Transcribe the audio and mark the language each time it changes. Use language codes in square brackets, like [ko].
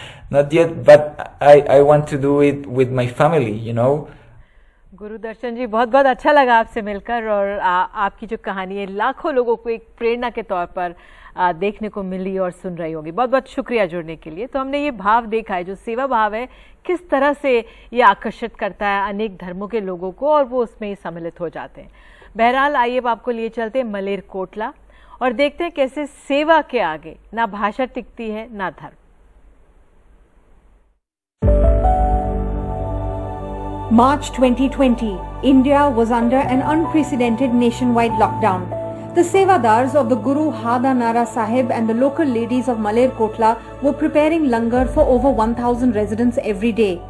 [en] Not yet, but I want to do it with my family, you know. [hi] Gurudarshan जी, बहुत बहुत अच्छा लगा आपसे मिलकर, और आपकी जो कहानी है लाखों लोगों को एक प्रेरणा के तौर पर देखने को मिली और सुन रही होगी। बहुत बहुत शुक्रिया जुड़ने के लिए। तो हमने ये भाव देखा है, जो सेवा भाव है किस तरह से ये आकर्षित करता है अनेक धर्मों के लोगों को, और वो उसमें सम्मिलित हो जाते हैं। बहरहाल आइए अब आपको लिए चलते हैं मलेरकोटला और देखते हैं कैसे सेवा के आगे ना भाषा टिकती है ना धर्म। [en] March 2020, India was under an unprecedented nationwide lockdown. The Sevadars of the Guru Hada Nara Sahib and the local ladies of Maleerkotla were preparing langar for over 1,000 residents every day.